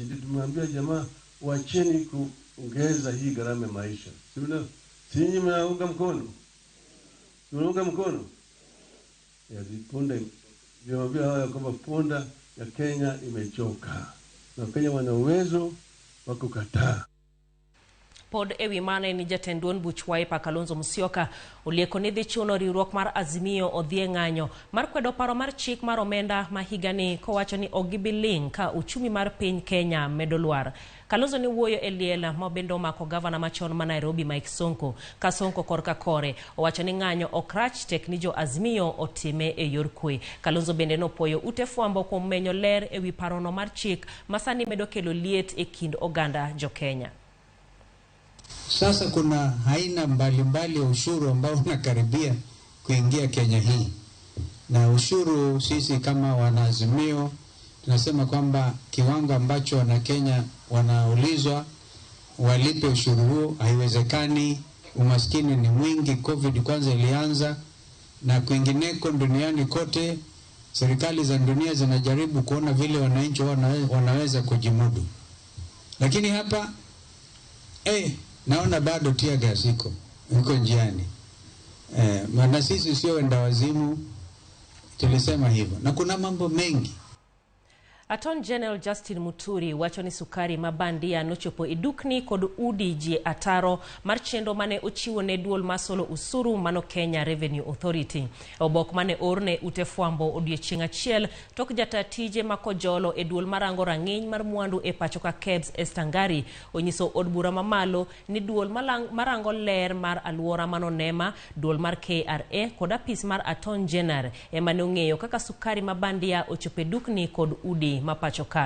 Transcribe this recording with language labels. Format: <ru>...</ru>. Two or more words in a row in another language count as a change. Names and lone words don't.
<sw>Ndio tumwambia jamaa waacheni kuongeza hii gharama ya maisha. Sio? Sinyi mnaunga mkono. Tunaunga mkono. Ya ponda vyombo haya kwamba ponda ya Kenya imechoka. Na Kenya wana uwezo wa kukataa.</sw> <luo>Pod ewi mane ni jatendon buch Wiper Kalonzo Musyoka ulieko ni dhi chuno riwruok mar Azimio odhie ng'anyo mar kwedo paro mar chik mar omenda ma higani kowacho ni ogibiling ka uchumi mar piny Kenya medo lwar. Kalonzo ni wuoyo e liel ma bende omako gavana machon ma Nairobi Mike Sonko ka Sonko korka kore owacho ni ng'anyo okrach tek ni jo Azimio otime e yor kwe. Kalonzo bende nopuoyo ute fwambo kuom menyo ler ewi parono mar chik masani medo kelo liet e kind oganda jo Kenya.</luo> <sw>Sasa kuna aina mbalimbali ya ushuru ambao unakaribia kuingia Kenya hii. Na ushuru sisi kama wanaazimio tunasema kwamba kiwango ambacho wana Kenya wanaulizwa walipe ushuru huo haiwezekani. Umaskini ni mwingi, COVID kwanza ilianza na kwingineko duniani kote serikali za dunia zinajaribu kuona vile wananchi wanaweza kujimudu. Lakini hapa naona bado tia gas iko njiani. Maana sisi sio wenda wazimu, tulisema hivyo. Na kuna mambo mengi.</sw> <luo>Attorney General Justin Muturi wacho ni sukari mabandia nochopo idukni kod udi ji ataro mar chendo mane ochiwo ne duol masolo usuru mano Kenya Revenue Authority. Obok mane orne ute fwambo odiechieng' achiel tok jata tije makojolo e duol marango rang'iny mar mwandu e pacho ka Kebs Estangari onyiso od bura mamalo ni duol marango ler mar aluora mano Nema, duol mar KRA kod apis mar Attorney General emane ong'eyo kaka sukari mabandia ochopo dukni kod udi mapachoka.</luo>